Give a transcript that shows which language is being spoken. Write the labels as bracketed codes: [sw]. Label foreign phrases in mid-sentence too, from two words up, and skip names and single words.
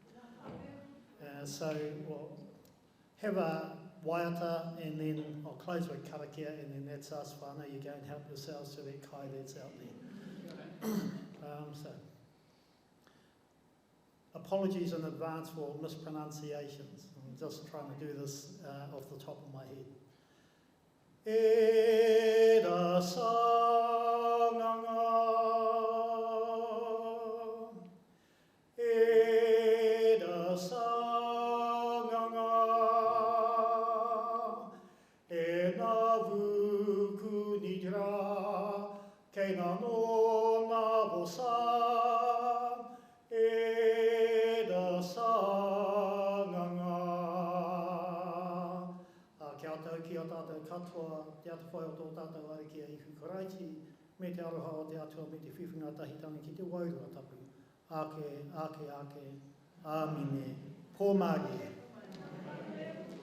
[en] So we'll have a waiata, and then I'll close with karakia, and then that's us whānau. You go and help yourselves to that kai that's out there. So, apologies in advance for mispronunciations. I'm just trying to do this off the top of my head. [fj] Eda sanganga, eda sanganga, ena vuku nidra, keina no na vosa, eda sanganga. [mi] Kia tau ki a tātou katoa, te atu whai o tō tātou are ki a ihu karaiti, me te aroha o te atua me te whiwhinga tahitanga ki te wairua tapu. Ake, ake, ake, āmine, pōmārie.